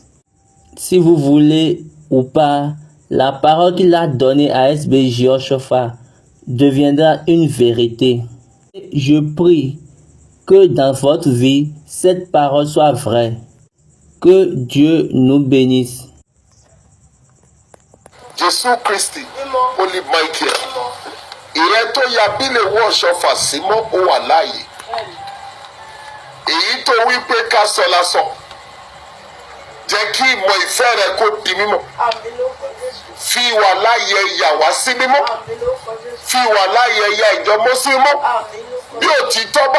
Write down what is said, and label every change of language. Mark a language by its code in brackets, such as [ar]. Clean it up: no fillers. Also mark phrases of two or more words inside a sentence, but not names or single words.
[fr] Si vous voulez ou pas, la parole qu'il a donnée à SBJ Oshofa deviendra une vérité. Je prie que dans votre vie, cette parole soit vraie. Que Dieu nous bénisse. [yo] Jésù Kristi Holy Michael ìrẹ́ tó ya bí lè wọ́ ṣọfà sí mọ́ ó wà láàyè èyí tó wí pé ká sọ lásán jẹ́ kí ìmọ̀ ìfẹ́ rẹ kó di mímọ́ fi wà láàyè yà wá sí mímọ́ fi wà láàyè yà ìjọmọ́ sí mímọ́ bí òtítọ́ bá